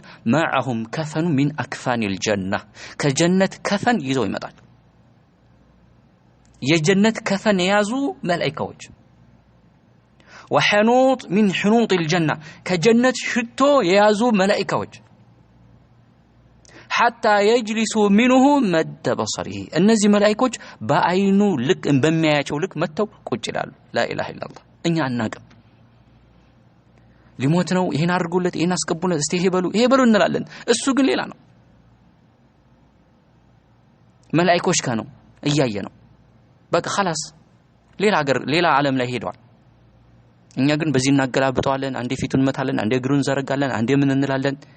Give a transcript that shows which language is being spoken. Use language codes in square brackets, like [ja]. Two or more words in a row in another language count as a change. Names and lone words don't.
[ar] معهم كفن من أكفان الجنة [am] ከጀነት ከፈን ይዘው ይመጣሉ። የጀነት ከፈን የያዙ መላእክቶች [ar] وحنوط من حنوط الجنة [am] ከጀነት ሽቶ የያዙ መላእክቶች [ar] حتى يجلسوا منه مد بصره [am] እነዚህ መላእክቶች በአይኑ ልክ በሚያያቸው ልክ መተው ቁጭ ይላሉ። [ar] لا اله الا الله [am] እኛ አናቀም። ሊሞት ነው ይሄን አድርጉለት ይሄን አስቀቡለት እስቲ ይሄ በሉ እንላለን። እሱ ግን ሌላ ነው። መላእክቶች ከነው እያየ ነው በቃ خلاص ሌላ ዓለም ላይ ሄዷል። እኛ ግን በዚህ እናገላብጠዋለን። አንዴ ፊቱን መታለን፣ አንዴ እግሩን ዘረጋለን፣ አንዴ ምን እንላለን።